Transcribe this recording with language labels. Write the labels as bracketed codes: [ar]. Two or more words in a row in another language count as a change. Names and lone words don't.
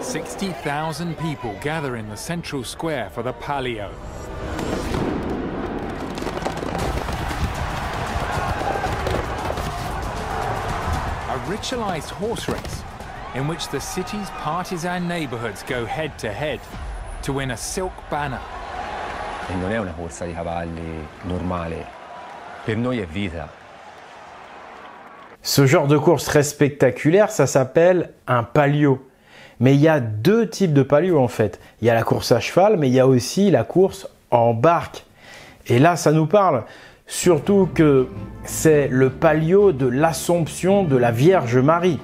[en] 60,000 people gather in the central square for the Palio. A ritualized horse race in which the city's partisan neighborhoods go head-to-head to win a silk banner. [it] Non è una corsa di cavalli normale, per noi è vita. [fr] Ce genre de course très spectaculaire, ça s'appelle un palio. Mais il y a deux types de palio en fait. Il y a la course à cheval, mais il y a aussi la course en barque. Et là, ça nous parle surtout que c'est le palio de l'Assomption de la Vierge Marie.